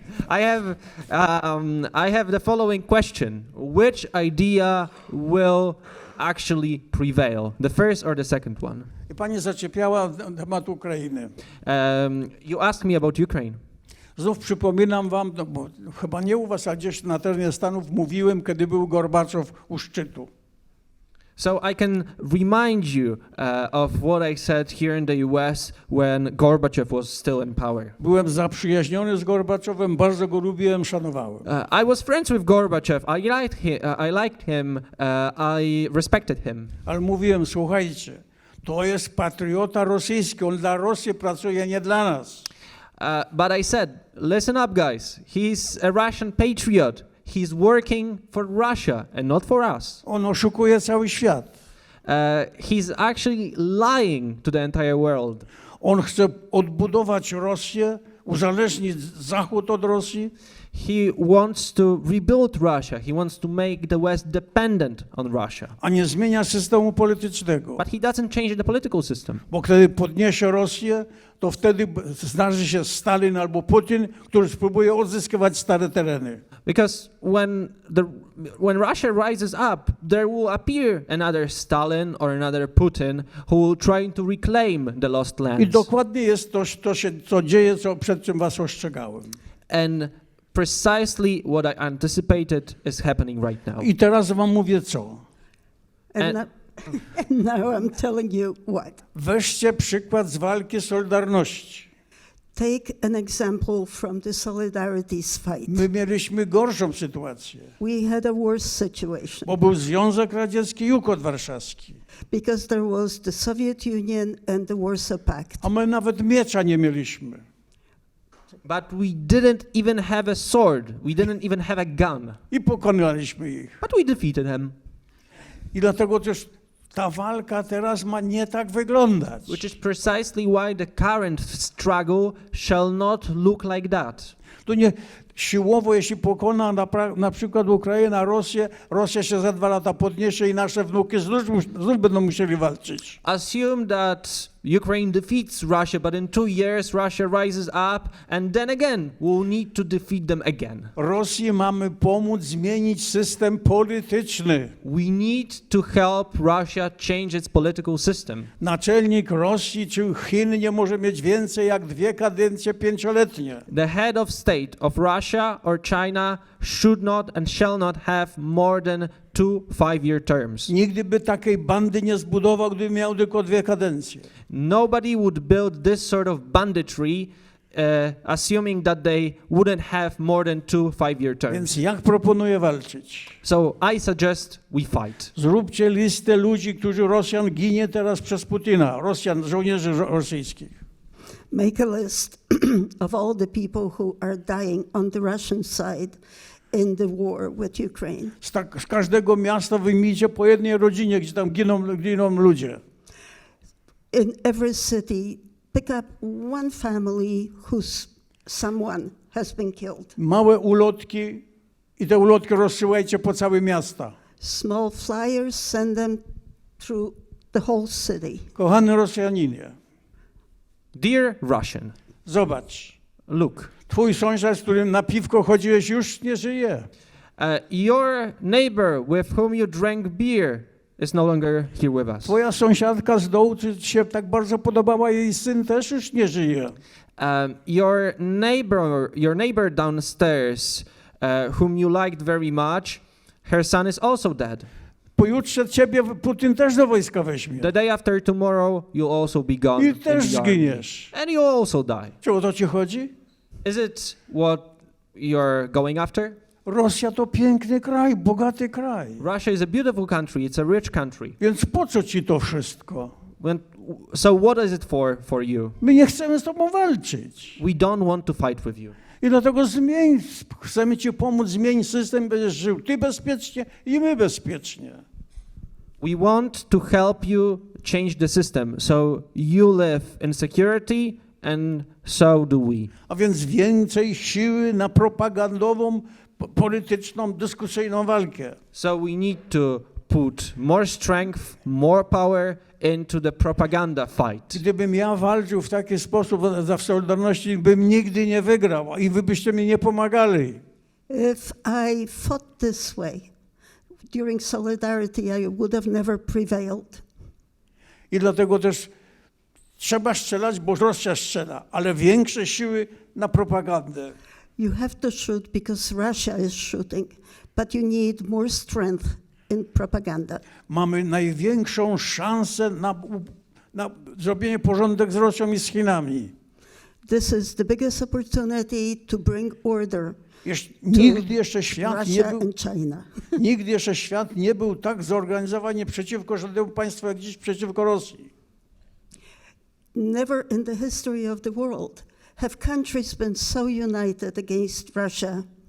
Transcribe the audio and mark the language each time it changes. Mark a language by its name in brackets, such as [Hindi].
[English] I have the following question: which idea will actually prevail, the first or the second one? [Polish] I pani zaczepiała temat Ukrainy. [English] You asked me about Ukraine. [Polish] Znów przypominam wam, no bo chyba nie u was, a gdzieś na terenie Stanów mówiłem, kiedy był Gorbaczow u szczytu. [English] So I can remind you of what I said here in the US when Gorbachev was still in power. [Polish] Byłem zaprzyjaźniony z Gorbaczowem, bardzo go lubiłem, szanowałem. [English] I was friends with Gorbachev. I liked him. I respected him. [Polish] Ale mówiłem, słuchajcie, to jest patriota rosyjski, on dla Rosji pracuje, nie dla nas. [English] But I said, listen up, guys. He's a Russian patriot. He's working for Russia and not for us. [Polish] On oszukuje cały świat. [English] He's actually lying to the entire world. [Polish] On chce odbudować Rosję, uzależnić Zachód od Rosji. [English] He wants to rebuild Russia. He wants to make the West dependent on Russia. [Polish] A nie zmienia systemu politycznego. [English] But he doesn't change the political system. [Polish] Bo kiedy podniesie Rosję, to wtedy zdarzy się Stalin albo Putin, który spróbuje odzyskiwać stare tereny. [English] Because when Russia rises up, there will appear another Stalin or another Putin who will try to reclaim the lost [Polish] I [English] lands. [Polish] dokładnie jest to co dzieje, przed czym was ostrzegałem. [English] And precisely what I anticipated is happening right now. [Polish] I teraz wam mówię co. [English] And now I'm telling you what. [Polish] Weźcie przykład z walki Solidarności. [English] Take an example from the Solidarity's fight. [Polish] My mieliśmy gorszą sytuację, [English] We had a worse situation [Polish] bo był Związek Radziecki i Układ Warszawski. [English] because there was the Soviet Union and the Warsaw Pact. [Polish] A my nawet miecza nie mieliśmy. [English] But we didn't even have a sword. We didn't even have a gun. [Polish] I pokonaliśmy ich. [English] But we defeated him. [Polish] I dlatego też ta walka teraz ma nie tak wyglądać. [English] Which is precisely why the current struggle shall not look like that. [Polish] To nie siłowo, jeśli pokona na przykład Ukraina, Rosja się za 2 lata podniesie i nasze wnuki znów będą musieli walczyć. [English] Assume that Ukraine defeats Russia, but in 2 years Russia rises up, and then again we'll need to defeat them again. [Polish] Rosji mamy pomóc zmienić system polityczny. [English] We need to help Russia change its political system. [Polish] Naczelnik Rosji czy Chin nie może mieć więcej jak 2 kadencje 5-letnie. [English] The head of state of Russia or China should not and shall not have more than 2 5-year terms. [Polish] Nigdy by takiej bandy nie zbudował, gdyby miał tylko 2 kadencje. [English] Nobody would build this sort of banditry assuming that they wouldn't have more than 2 5-year terms. [Polish] Więc jak proponuję walczyć? [English] So I suggest we fight. [Polish] Zróbcie listę ludzi, którzy Rosjan ginie teraz przez Putina, żołnierzy rosyjskich. [English] Make a list of all the people who are dying on the Russian side in the war with Ukraine. [Polish] Z każdego miasta wyjmijcie po jednej rodzinie, gdzie tam giną ludzie. [English] In every city, pick up one family whose someone has been killed. [Polish] Małe ulotki i te ulotki rozsyłajcie po całe miasta. [English] Small flyers, send them through the whole city. [Polish] Kochany Rosjaninie, [English] Dear Russian, [Polish] zobacz, [English] look, [Polish] twój sąsiad, z którym na piwko chodziłeś, już nie żyje. [English] Your neighbor with whom you drank beer is no longer here with us. [Polish] Twoja sąsiadka z dołu, czy ci się tak bardzo podobała, jej syn też już nie żyje. [English] Your neighbor downstairs, whom you liked very much, her son is also dead. [Polish] Pojutrze ciebie Putin też do wojska weźmie. [English] The day after tomorrow, you'll also be gone. [Polish] I też [English] in the army. [Polish] zginiesz. [English] And you'll also die. [Polish] Czy o to ci chodzi? [English] Is it what you're going after? [Polish] Rosja to piękny kraj, bogaty kraj. [English] Russia is a beautiful country. It's a rich country. [Polish] Więc po co ci to wszystko? [English] So what is it for you? [Polish] My nie chcemy z tobą walczyć. [English] We don't want to fight with you. [Polish] I dlatego chcemy ci pomóc, zmień system, będziesz żył ty bezpiecznie i my bezpiecznie. [English] We want to help you change the system, so you live in security and so do we. [Polish] A więc więcej siły na propagandową, polityczną, dyskusyjną walkę. [English] So we need to put more strength, more power into the propaganda fight. [Polish] Gdybym ja walczył w taki sposób za Solidarności, bym nigdy nie wygrał i wy byście mi nie pomagali. [English] If I fought this way during Solidarity, I would have never prevailed. [Polish] I dlatego też trzeba strzelać, bo Rosja strzela, ale większe siły na propagandę. [English] You have to shoot because Russia is shooting, but you need more strength in propaganda. [Polish] Mamy największą szansę na zrobienie porządek z Rosją i z Chinami. [English] This is the biggest opportunity to bring order [Polish] Nigdy jeszcze świat nie [English] Russia [Polish] był, [English] and China. [Polish] nigdy jeszcze świat nie był tak zorganizowany przeciwko żadnemu państwu, jak dziś przeciwko Rosji. [English] Never in the history of the world have countries been so united against Russia.